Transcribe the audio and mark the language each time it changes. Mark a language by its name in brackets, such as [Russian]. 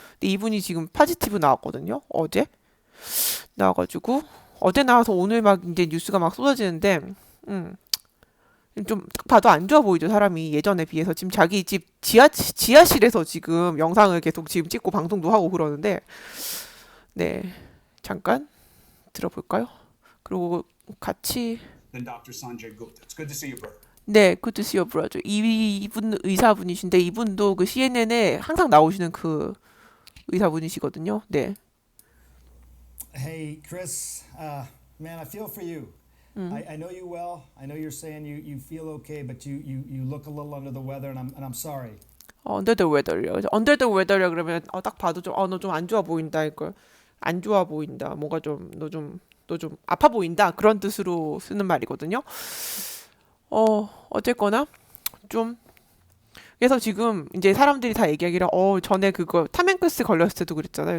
[Korean] 근데 이분이 지금 파지티브 나왔거든요. 어제. 나와가지고 어제 나와서 오늘 막 이제 뉴스가 막 쏟아지는데 음, 좀 딱 봐도 안 좋아 보이죠 사람이 예전에 비해서 지금 자기 집 지하실에서 지금 영상을 계속 지금 찍고 방송도 하고 그러는데 네 잠깐 들어볼까요? 그리고 같이 [English] Then Dr. Sanjay Gupta. It's good to see you, bro. [Korean] 네 [English] good to see you brother [Korean] 이분 의사분이신데 이분도 그 CNN에 항상 나오시는 그 의사분이시거든요. 네. [English] Hey, Chris, man, I feel for you. I know you well. I know you're saying you feel okay, but you look a little under the weather, and I'm sorry. under the weather [Korean] 요. [English] under the weather [Korean] 요 그러면 딱 봐도 좀 너 좀 안 좋아 보인다 이걸 안 좋아 보인다. 뭔가 좀 너 좀 아파 보인다 그런 뜻으로 쓰는 말이거든요. 어쨌거나 좀 그래서 지금 이제 사람들이 다 얘기하기를 전에 그거 탐행크스 걸렸을 때도 그랬잖아요.